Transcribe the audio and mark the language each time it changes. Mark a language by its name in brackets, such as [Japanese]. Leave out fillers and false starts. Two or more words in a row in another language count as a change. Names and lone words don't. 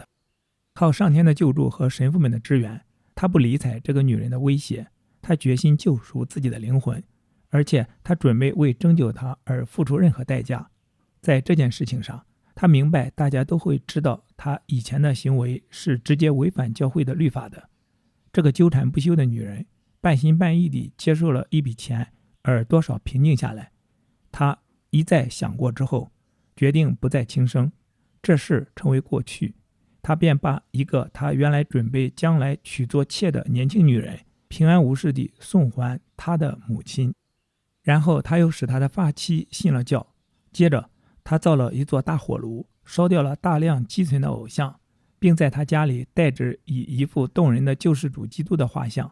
[Chinese] 靠上天的救助和神父們的支援，他不理睬這個女人的威脅，他決心救贖自己的靈魂，而且他準備為拯救她而付出任何代價。在這件事情上，他明白大家都會知道他以前的行為是直接違反教會的律法的。這個糾纏不休的女人半心半意地接受了一筆錢，而多少平靜下來。他一再想過之後，決定不再輕生，這事成為過去。他便把一個他原來準備將來娶做妾的年輕女人平安無事地送還他的母親，然後他又使他的髮妻信了教。接着他造了一座大火爐，燒掉了大量寄存的偶像，並在他家裡帶着以一幅動人的救世主基督的畫像。